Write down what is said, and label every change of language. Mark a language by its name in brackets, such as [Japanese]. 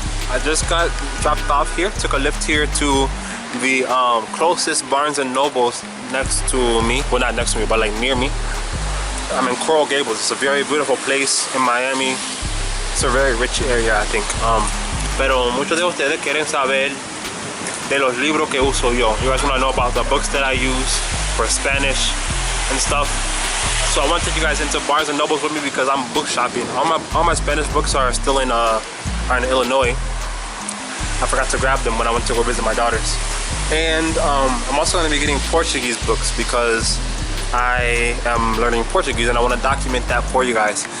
[English] I just got dropped off here, took a lift here to the closest Barnes&Nobles next to me. Well, not next to me, but like near me. I'm in Coral Gables. It's a very beautiful place in Miami. It's a very rich area, I think. [Spanish] Pero muchos de ustedes quieren saber de los libros que uso yo. [English] You guys want to know about the books that I use for Spanish and stuff. So I want to take you guys into Barnes&Nobles with me because I'm book shopping. All my Spanish books are still in Illinois. I forgot to grab them when I went to go visit my daughters. And I'm also going to be getting Portuguese books because I am learning Portuguese and I want to document that for you guys.